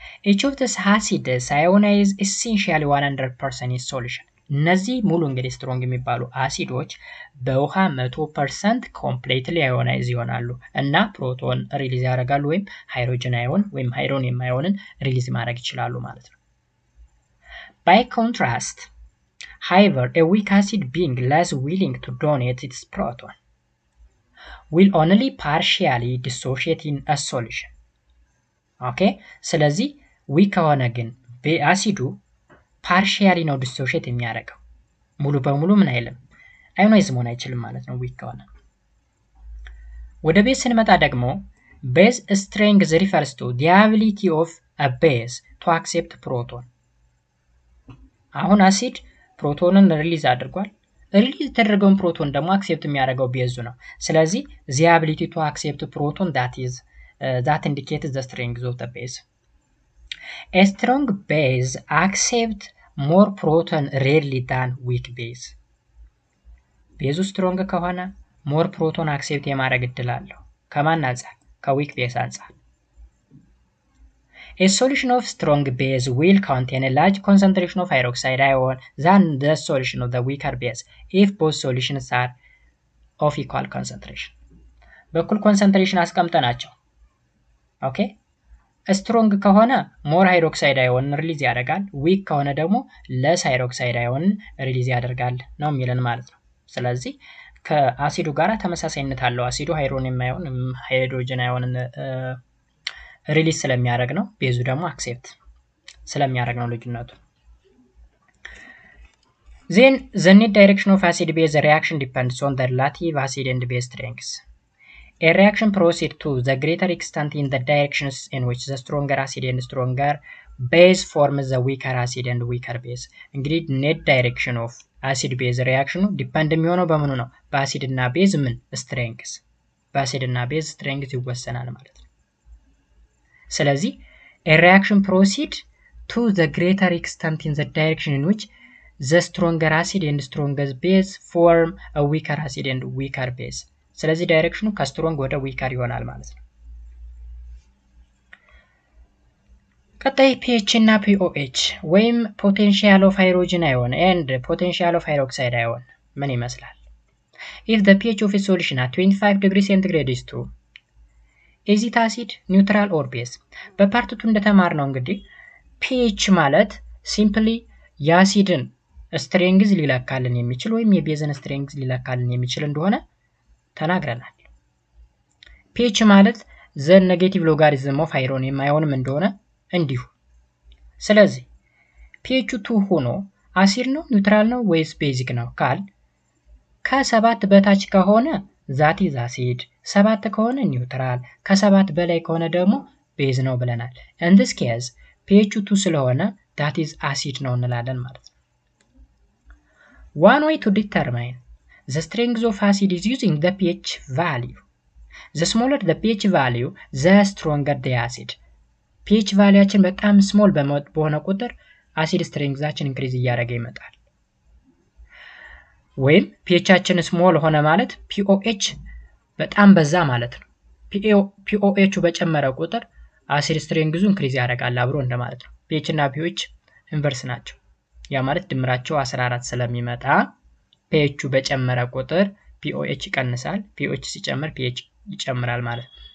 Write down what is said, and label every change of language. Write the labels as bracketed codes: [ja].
[en] Each of these acids ionize essentially 100% in solution. [am] እነዚህ ሙሉ እንግዲህ ስትሮንግ የሚባሉ አሲዶች በውሃ 100% ኮምፕሊትሊ አዮናይዝ ይሆናሉ እና ፕሮቶን ሪሊዝ ያደርጋሉ ወይም ሃይድሮጅን አዮን ወይም ሃይድሮኒየም አዮንን ሪሊዝ ማድረግ ይችላሉ ማለት ነው። [en] By contrast, however, a weak acid being less willing to donate its proton will only partially dissociate in a solution. Okay? [am] ስለዚህ weak ከሆነ ግን በአሲዱ partially ነው dissociate የሚያደርገው ሙሉ በሙሉ ምን አይልም አዮናይዝ መሆን አይችልም ማለት ነው weak ከሆነ። ወደ ቤዝ ስንመጣ ደግሞ [en] base strength refers to the ability of a base to accept proton. [am] አሁን አሲድ ፕሮቶንን ሪሊዝ አድርጓል። ሪሊዝ የተደረገውን ፕሮቶን ደግሞ አክሴፕት የሚያደርገው ቤዙ ነው። ስለዚህ [en] the ability to accept proton that indicates the strength of the base. A strong base accepts more proton rarely than weak base. [am] ቤዙ ስትሮንግ ከሆነ ሞር ፕሮቶን አክሴፕት የማድረግ እድል አለው። ከማን አንፃር? ከዊክ ቤዝ አንፃር። [en] A solution of strong base will contain a large concentration of hydroxide ion than the solution of the weaker base if both solutions are of equal concentration. [am] በኩል ኮንሰንትሬሽን አስቀምጠናቸው ኦኬ ስትሮንግ ከሆነ ሞር ሃይድሮክሳይድ አዮን ሪሊዝ ያደርጋል። ዊክ ከሆነ ደግሞ ለስ ሃይድሮክሳይድ አዮን ሪሊዝ ያደርጋል ነው የሚለን ማለት ነው። ስለዚህ ከአሲዱ ጋር ተመሳሳይነት አለው። አሲዱ ሃይድሮኒየም አዮን ሃይድሮጅን አዮንን ሪሊዝ ስለሚያደርግ ነው። ቤዙ ደግሞ አክሴፕት ስለሚያደርግ ነው ልዩነቱ። [en] Then the net direction of acid base reaction depends on the relative acid and base strengths. A reaction proceeds to the greater extent in the directions in which the stronger acid and stronger base forms the weaker acid and weaker base. እንግዲህ net direction of acid base reaction depend [am] የሚሆነው በምኑ ነው? በአሲድ እና ቤዝ ምን [en] strengths [am] በአሲድ እና ቤዝ [en] strengths [am] ይወሰናል ማለት ነው። ስለዚህ [en] a reaction proceeds to the greater extent in the direction in which the stronger acid and stronger base form a weaker acid and weaker base. [am] ስለዚህ ዳይሬክሽኑ ከስትሮንግ ወደ ዊከር ይሆናል ማለት ነው። ቀጣይ pH እና pOH ወይም [en] potential of hydrogen ion and potential of hydroxide ion [am] ምን ይመስላል? [en] If the pH of a solution at 25 degrees centigrade is 2, is it acid, neutral or base? [am] በፓርት 2 እንደተማርነው እንግዲህ pH ማለት ሲምፕሊ የአሲድን ስትሬንግዝ ሊለካልን የሚችል ወይም የቤዝን ስትሬንግዝ ሊለካልን የሚችል እንደሆነ ተናግረናል። pH ማለት [en] the negative logarithm of hydronium [am] አዮንም እንደሆነ እንዲሁ። ስለዚህ pH 2 ሆኖ አሲድ ነው ኒውትራል ነው ወይስ ቤዚክ ነው ካል ከ7 በታች ከሆነ [en] that is acid [am] 7 ከሆነ ኒውትራል ከ7 በላይ ከሆነ ደግሞ ቤዝ ነው ብለናል። [en] in this case pH 2 [am] ስለሆነ [en] that is acid [am] ነው እንላለን ማለት ነው። [en] One way to determine the strength of acid is using the pH value. The smaller the pH value, the stronger the acid. [am] pH valueችን በጣም small በሆነ ቁጥር acid strengthችን increase እያደረገ ይመጣል። ወይም pHችን small ሆነ ማለት pOH በጣም በዛ ማለት ነው። pOH በጨመረ ቁጥር acid strength increase ያደርጋል አብሮ እንደማለት ነው። pH እና pH ኢንቨርስ ናቸው። ያ ማለት ድምራቸው 14 ስለሚመጣ pH በጨመረ ቁጥር pOH ይቀንሳል። pOH ሲጨምር pH ይጨምራል ማለት ነው።